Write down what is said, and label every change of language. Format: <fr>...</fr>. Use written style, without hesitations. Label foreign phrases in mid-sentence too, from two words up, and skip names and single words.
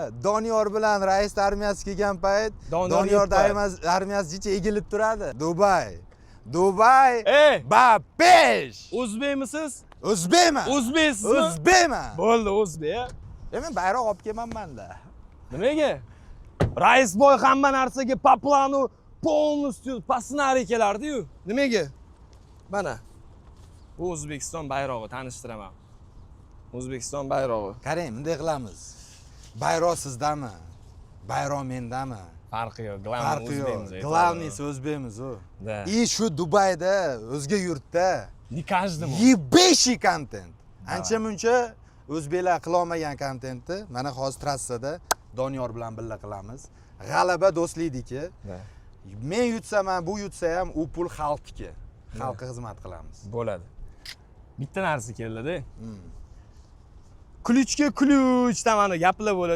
<uz>Doniyor bilan rais armiyasi kelgan payt Doniyor armiyasi jicha egilib turadi. Dubay. Ey, Bapesh. o'zbekmisiz? O'zbekman. O'zbeksizmi? O'zbekman. Bo'ldi, o'zbek. Men bayroq olib kelmanman-da. Nimaga? Raisboy hamma narsaga</uz> <ru>по плану полностью по сценарию</ru> <uz>kelardi-yu. Nimaga? Mana. Bu O'zbekiston bayrog'i tanishtiraman. O'zbekiston bayrog'i. Qarang, bunday qilamiz. Bayroq sizdami? Bayroq mendami? Farqi yo'q. Farqi yo'q. Главныйsi o'zbekmiz u. Da. И shu Dubayda, o'zga yurtda</uz> <ru>Не каждому. ебейший kontent.</ru> <uz>Ancha-muncha o'zbeklar qila olmagan kontentni mana hozir trassada Doniyor bilan birga qilamiz. G'alaba do'stlikniki. Men yutsam ham, bu yutsa ham u pul xalqniki. Xalqqa xizmat qilamiz. Bo'ladi. Bitta narsa keldi-da.</uz> <ru>Ключga ключ</ru> <uz>tamani gaplar bo'ladi.</uz>